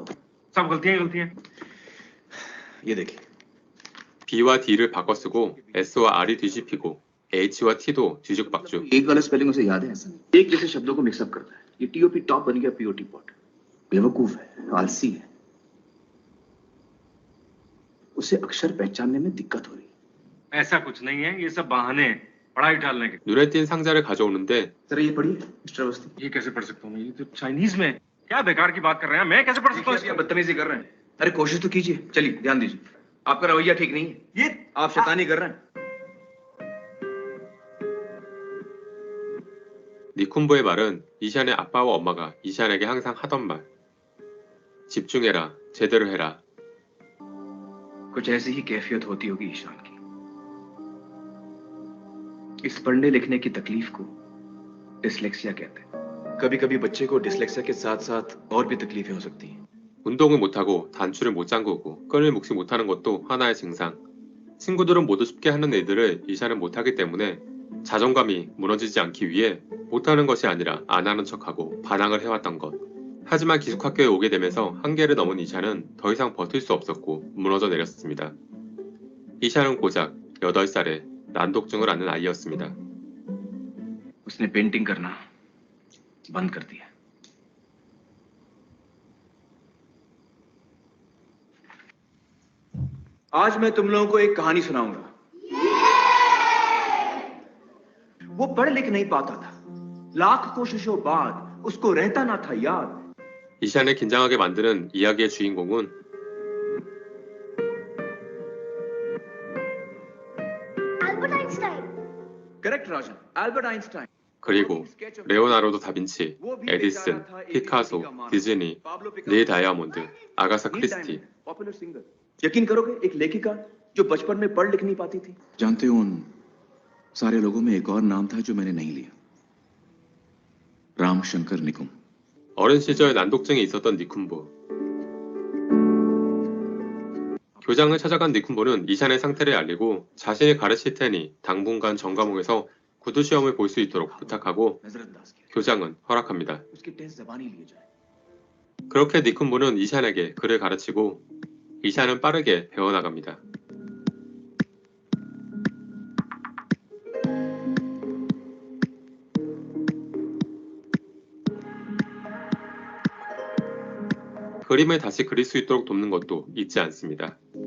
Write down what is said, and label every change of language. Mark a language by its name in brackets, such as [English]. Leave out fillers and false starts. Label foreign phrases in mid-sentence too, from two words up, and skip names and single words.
[Hindi] सब गलतियां। ये देखिए, [Korean] B와 D를 바꿔 쓰고 S와 R이 뒤집히고 H와 T도 뒤죽박죽. [Hindi] एक गलत स्पेलिंग उसे याद है ऐसा नहीं। एक जैसे शब्दों को मिक्सअप करता है। ये टीओपी टॉप बन गया पीओटी पॉट। बेवकूफ है, आलसी है, उसे अक्षर पहचानने में दिक्कत हो रही है। ऐसा कुछ नहीं है, ये सब बहाने हैं पढ़ाई टालने के। [Korean] 눈에 띈 상자를 가져오는데 [Hindi] सर ये पढ़िए मिस्टर अवस्थी। ये कैसे पढ़ सकता हूँ मैं? ये तो चाइनीज में है। क्या बेकार की बात कर रहे हैं, मैं कैसे पढ़ सकता हूँ? बदतमीजी कर रहे हैं। अरे कोशिश तो कीजिए, चलिए ध्यान दीजिए। आपका रवैया ठीक नहीं है, ये आप शैतानी कर रहे हैं। [Korean] 니쿤부의 말은 이샨의 아빠와 엄마가 이샨에게 항상 하던 말. 집중해라, 제대로 해라. [Hindi] कुछ ऐसी ही कैफियत होती होगी ईशान की। इस पढ़ने लिखने की तकलीफ को डिसलेक्सिया कहते हैं। कभी-कभी बच्चे को डिसलेक्सिया के साथ-साथ और भी तकलीफें हो सकती हैं। [Korean] 운동을 못하고 단추를 못 잠그고 끈을 묶지 못하는 것도 하나의 증상. 친구들은 모두 쉽게 하는 일들을 이샤는 못하기 때문에 자존감이 무너지지 않기 위해 못하는 것이 아니라 안 하는 척하고 반항을 해왔던 것. 하지만 기숙학교에 오게 되면서 한계를 넘은 이샤는 더 이상 버틸 수 없었고 무너져 내렸습니다. 이샤는 고작 8살에 난독증을 앓는 아이였습니다. [Hindi] उसने पेंटिंग करना बंद कर दिया। आज मैं तुम लोगों को एक कहानी सुनाऊंगा। वो पढ़ लिख नहीं पाता था। लाख कोशिशों बाद उसको रहता ना था याद। [Korean] 이샤를 긴장하게 만드는 이야기의 주인공은 [Hindi] एल्बर्ट आइंस्टाइन। करेक्ट राजन, एल्बर्ट आइंस्टाइन। [Korean] 그리고 레오나르도 다빈치, 에디슨, 피카소, 디즈니, 릴 다이아몬드, 아가사 크리스티. [English] popular singer. [Hindi] यकीन करोगे एक लेखिका जो बचपन में पढ़ लिख नहीं पाती थी। जानते हो उन सारे लोगों में एक और नाम था जो मैंने नहीं लिया। रामशंकर निकुम। [Korean] 어린 시절 난독증이 있었던 니쿤보. 교장을 찾아간 니쿤보는 이샨의 상태를 알리고 자신이 가르칠 테니 당분간 전 과목에서 구두 시험을 볼 수 있도록 부탁하고 [Hindi] नजरअंदाज किया। [Korean] 교장은 허락합니다. [Hindi] उसके टेस्ट जबानी लिए जाए। [Korean] 그렇게 니쿤부는 이샨에게 글을 가르치고 이샨은 빠르게 배워나갑니다. 그림을 다시 그릴 수 있도록 돕는 것도 잊지 않습니다.